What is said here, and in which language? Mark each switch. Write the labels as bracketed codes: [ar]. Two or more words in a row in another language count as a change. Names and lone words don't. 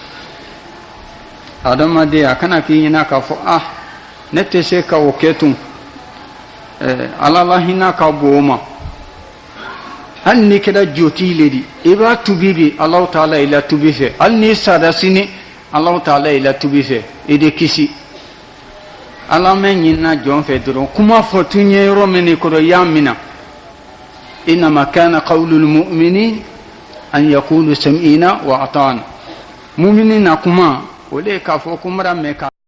[bm] adamaden a kana k'i ɲɛna k'a fɔ ne tɛ se ka o kɛ tun ala la hinɛ ka bon o ma hali n'i kɛra joti le di i b'a tubi bi Alahu Taala i la tubi fɛ hali n'i sara sini Alahu Taala i la tubi fɛ i de kisi ala mɛ ɲinina jɔn fɛ dɔrɔn kuma fɔ tun ye yɔrɔ min de kɔrɔ i y'a minɛ [ar] إنما كان قول المؤمنين أن يقولوا سمعنا وأطعنا [bm] mu'minin na kuma o de ye k'a fɔ ko n bɛna mɛn ka